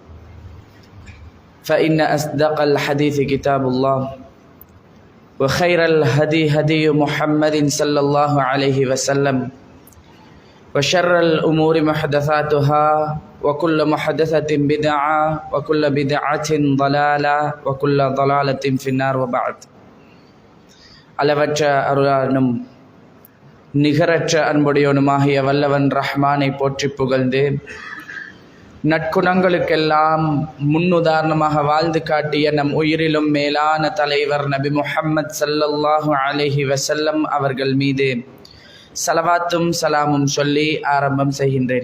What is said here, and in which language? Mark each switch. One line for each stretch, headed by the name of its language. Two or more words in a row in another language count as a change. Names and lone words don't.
Arabic: فإن أصدق الحديث كتاب الله وخير الهدي هدي محمد صلى الله عليه وسلم وشر الأمور محدثاتها وكل محدثة بدعة وكل بدعة ضلالة وكل ضلالة في النار وبعد.
Tamil: அளவற்ற அருளாளனும் நிகரற்ற அன்புடையவனுமாகிய வல்லவன் ரஹ்மானை போற்றி புகழ்ந்து நற்குணங்களுக்கெல்லாம் முன்னுதாரணமாக வாழ்ந்து காட்டிய நம் உயிரிலும் மேலான தலைவர் நபி முஹம்மது
Arabic: صلى الله عليه وسلم
Tamil: அவர்கள் மீது ஸலவாத்தும் சலாமும் சொல்லி ஆரம்பம் செய்கின்றேன்.